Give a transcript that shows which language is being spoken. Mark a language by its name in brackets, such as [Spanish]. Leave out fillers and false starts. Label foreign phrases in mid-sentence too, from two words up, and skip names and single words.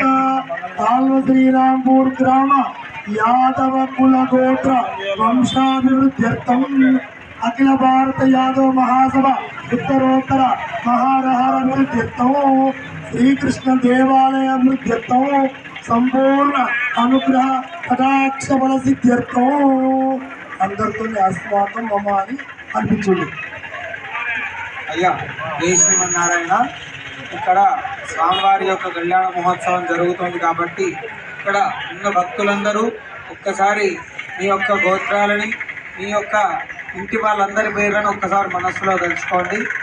[Sanskrit] ताल्वश्रीरामपुर ग्राम यादव कुल गोत्र वंशाभिवृद्ध्यर्थम् अखिल भारत यादव महासभा उत्तरोत्तर महारहरभिवृद्ध्यर्थं श्रीकृष्ण देवालय अभिवृद्ध्यर्थं संपूर्ण अनुग्रह कटाक्ष बल सिद्ध्यर्थं अंदरतो अस्माकं मम [Telugu] అని అనిపించుంది. అయ్యా జై శ్రీమన్నారాయణ. ఇక్కడ స్వామివారి యొక్క కళ్యాణ మహోత్సవం జరుగుతుంది కాబట్టి ఇక్కడ ఉన్న భక్తులందరూ ఒక్కసారి మీ యొక్క గోత్రాలని మీ యొక్క ఇంటి వాళ్ళందరి పేర్లను ఒక్కసారి మనస్సులో తెలుసుకోండి.